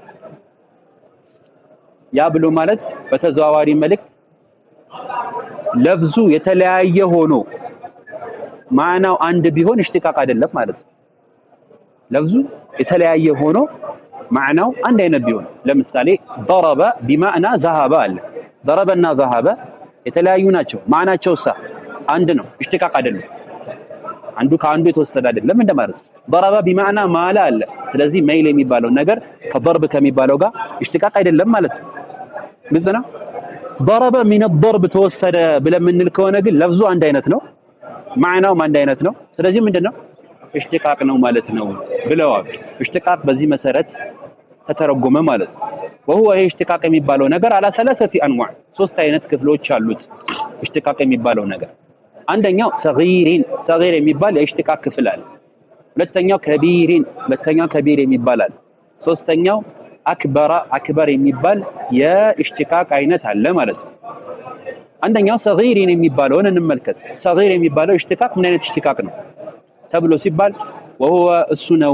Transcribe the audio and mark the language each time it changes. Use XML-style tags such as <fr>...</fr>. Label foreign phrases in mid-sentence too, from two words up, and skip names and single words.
<am>ያ ብሎ ማለት በተዘዋዋሪ መልእክት ለፍዙ የተለያየ ሆኖ ማዕናው አንድ ቢሆን ኢሽቲቃቅ አይደለም ማለት ነው። ለፍዙ የተለያየ ሆኖ ማዕናው አንድ አይነት ቢሆን ለምሳሌ</am> <ar>ضرب بمعنى ذهب</ar> <am>አለ ضرب እና ذهب የተለያዩ ናቸው ማዕናቸውሳ አንድ ነው ኢሽቲቃቅ አይደለም አንዱ ከአንዱ የተወሰደ አይደለም እንደማለት</am> <ar>ضرب بمعنى</ar> <am>ማለ አለ ስለዚህ መይል የሚባለው ነገር ከضرب ከሚባለው ጋር ኢሽቲቃቅ አይደለም ማለት ነው። ግልጽ ነው።</am> <ar>ضرب من الضرب</ar> <am>ተወሰደ ብለን የምንል ከሆነ ግን ለፍዙ አንድ አይነት ነው ማዕናውም አንድ አይነት ነው። ስለዚህ ምንድነው ኢሽቲቃቅ ነው ማለት ነው ብለዋል። ኢሽቲቃቅ በዚህ መሰረት ተተረጎመ ማለት ነው። وهو ኢሽቲቃቅ የሚባለው ነገር</am> <ar>على 3 انواع</ar> <am>ሶስት አይነት ክፍሎች አሉት። ኢሽቲቃቅ የሚባለው ነገር አንደኛው ሰጊር የሚባል የኢሽቲቃቅ ክፍል አለ። ሁለተኛው ከቢር የሚባል አለ። ሶስተኛው አክበር የሚባል የኢሽቲቃቅ አይነት አለ ማለት ነው። አንደኛው ሰጊር የሚባለውን እንመልከት። ሰጊር የሚባለው ኢሽቲቃቅ ምን አይነት ኢሽቲቃቅ ነው ተብሎ ሲባል وهو እሱ ነው</am>